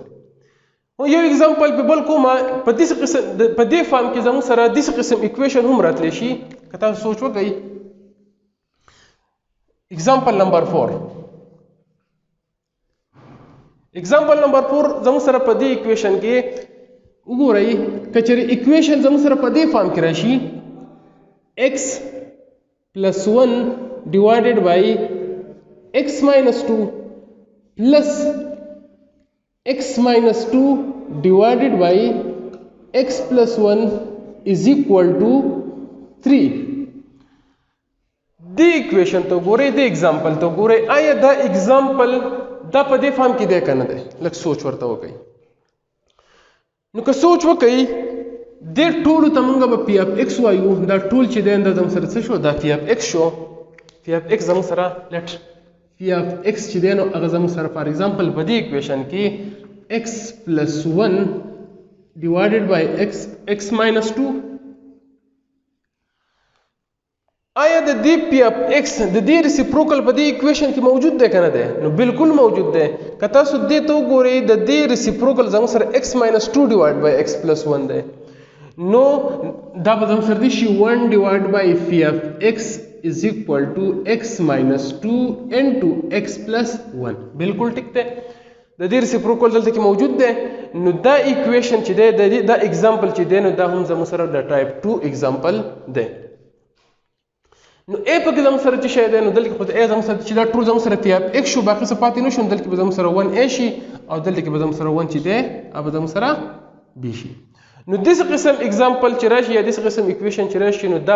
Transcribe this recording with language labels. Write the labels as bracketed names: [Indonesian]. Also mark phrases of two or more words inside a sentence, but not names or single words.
[Pashto] یو ایگزامپل په بل کومه په دې قسم په دې فارم کې زموږ سره د دې قسم ایکویشن هم راتلی شي. که تاسو سوچ وکئ [English] example number 4 example number 4 [Pashto] زموږ سره په دې ایکویشن کې وګورئ کچری ایکویشن زموږ سره په دې فارم کې راشي [English] x plus 1 divided by x minus 2 plus x minus 2 divided by x plus 1 is equal to 3. [Pashto] دې ایکویشن ته ګورئ د ایگزامپل ته ګورئ آیا دا ایگزامپل دا په دې فارم کې دی که نه دی؟ لږ سوچ ورته وکئ. نو که سوچ وکئ دې ټولو ته موږ به [English] phi of x [Pashto] وایو. دا ټول چې دی دا زموږ سره څه شو؟ دا [English] phi of x [Pashto] شو. [English] phi of x [Pashto] زموږ سره [English] let phi of x [Pashto] چې دی نو هغه زموږ سره [English] for example [Pashto] په دې ایکویشن کې [English] x plus 1 divided by x minus 2. [Pashto] آیا د دې پی اف ایکس د دې ریسیپروکل په دې ایکویشن کې موجود دی که نه دی؟ نو بالکل موجود دی. که تاسو دې ته وګورئ د دې ریسیپروکل زموږ سره [English] x minus 2 divided by x plus 1 [Pashto] دی نو دا به زموږ سره دی شي [English] 1 divided by phi of x is equal to x minus 2 into x plus 1. [Pashto] بالکل ټیک دی. د دې ریسیپروکل دلته کې موجود دی. نو دا ایکویشن چې دی دا ایگزامپل چې دی نو دا هم زموږ سره د [English] type 2 example [Pashto] دی. نو a پکې زموږ سره څه شی دی نو دلته خو a زموږ سره چې دا ټول زموږ سره تیاب x شو باقي څه پاتې نه شو دلته به زموږ سره 1a شي او دلته کې به زموږ سره 1 چې دی او به زموږ سره b شي نو دغه قسم اگزامپل چې راشي یا دغه قسم اکویشن چې راشي نو دا